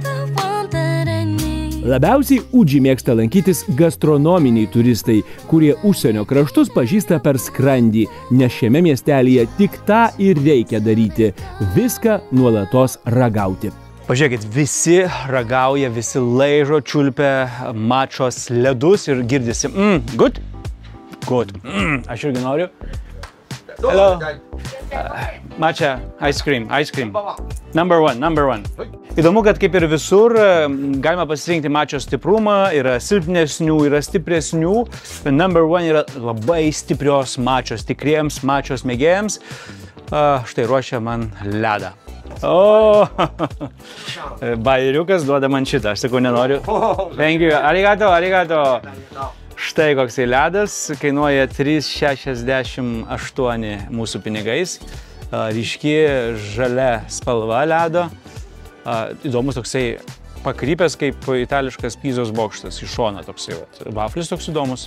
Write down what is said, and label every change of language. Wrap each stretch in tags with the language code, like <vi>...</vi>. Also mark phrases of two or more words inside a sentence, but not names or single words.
<lt>Labiausiai Udži mėgsta lankytis gastronominiai turistai, kurie užsienio kraštus pažįsta per skrandį, nes šiame miestelyje tik tą ir reikia daryti – viską nuolatos ragauti. Pažiūrėkit, visi ragauja, visi laižo, čiulpia mačos ledus ir girdisi.</lt> <en>Good? Good.</en> <lt>Aš irgi noriu.</lt> <en>Hello. Matcha, ice cream. Number one.</en> <lt>Įdomu, kad kaip ir visur, galima pasirinkti mačios stiprumą, yra silpnesnių, yra stipresnių.</lt> <en>Number one</en> <lt>yra labai stiprios mačios, tikriems mačios mėgėjams. Štai ruošia man ledą. O, bairiukas duoda man šitą, aš sakau, nenoriu.</lt> <en>Thank you, arigato.</en> <lt>Štai koksai ledas, kainuoja 3,68 mūsų pinigais. Ryški žalia spalva ledo. Įdomus toksai pakrypęs kaip itališkas Pizos bokštas iš šono toksai. Vaflis toks įdomus.</lt>